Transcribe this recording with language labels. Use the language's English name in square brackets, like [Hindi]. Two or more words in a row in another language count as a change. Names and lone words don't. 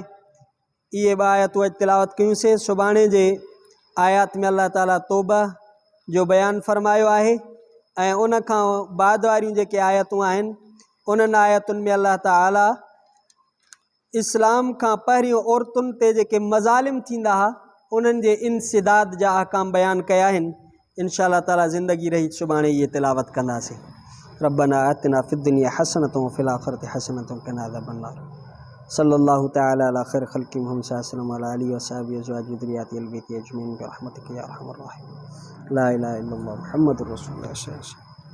[Sindhi] ये आयतूं अॼु तिलावत कयूंसीं। सुभाणे जे आयात में अल्लाह ताला तौबा जो बयान फ़रमायो आहे ऐं उन खां बाद वारियूं जेके आयतूं आहिनि उन्हनि आयतुनि में अल्लाह ताला इस्लाम खां पहिरियों औरतुनि ते जेके मज़ालिम थींदा हुआ उन्हनि जे इंसिदाद जा अहकाम बयान कया आहिनि। [Arabic] إن شاء الله تعالى [Sindhi] ज़िंदगी रही सुभाणे ये तिलावत कंदासीं। [Arabic] ربنا آتنا في الدنيا حسنة وفي الآخرة حسنة وقنا عذاب النار. صلى الله تعالى على خير خلقه محمد صلى الله عليه وعلى آله وصحبه أزواجه وذريته أهل البيت أجمعين برحمتك يا أرحم الراحمين. لا إله إلا الله محمد رسول الله.